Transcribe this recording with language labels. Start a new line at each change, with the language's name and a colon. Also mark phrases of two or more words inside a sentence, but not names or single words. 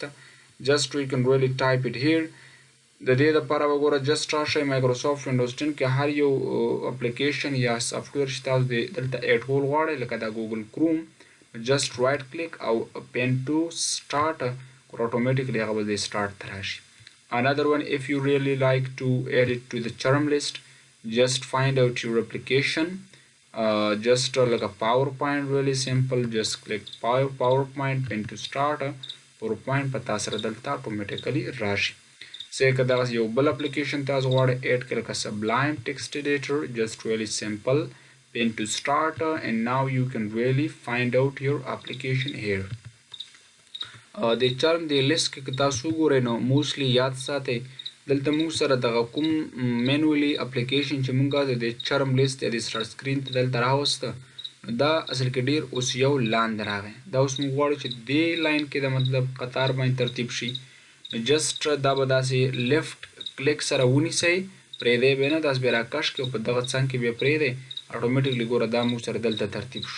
English: just we can really type it here.
Pashto: د دې لپاره وګوره جسټ راشئ مایکروسافټ وینډوز 10 کې هر یو اپلیکیشن یا سافټویر چې تاسو دلته ایډ کول غواړئ لکه دا ګوګل کروم
English: just right click
Pashto: او
English: pin to start automatically
Pashto: هغه به د سٹارټ ته راشي.
English: Another one, if you really like to add it to the charm list, just find out your application. Just like a PowerPoint, really simple. Just click PowerPoint, pin to start.
Pashto: PowerPoint پتا سره دلته automatically راشي. say که دا یو بل اپلیکیشن تاسو غواړئ اډ کړئ لکه Sublime Text Editor,
English: just really simple. Pin to start and now you can really find out your application here.
Pashto: د چرم د لیست کې تاسو ګورئ نو موستلی یاد ساتئ دلته موږ سره دغه کوم مینولی اپلیکیشن چې موږ د چرم لیست د
English: start screen
Pashto: ته دلته راوسته نو دا اصل کې ډیر اوس یو لاندې راغی. دا اوس موږ غواړو چې دې لاین کې د مطلب قطار باندې ترتیب شي نو جسټ دا به داسې
English: left click
Pashto: سره ونیسئ پرېږدئ به نه داسې به راکش کړئ او په دغه څنګ کې بیا پرېږدئ اټومیټیکلی ګوره دا موږ سره دلته ترتیب شو.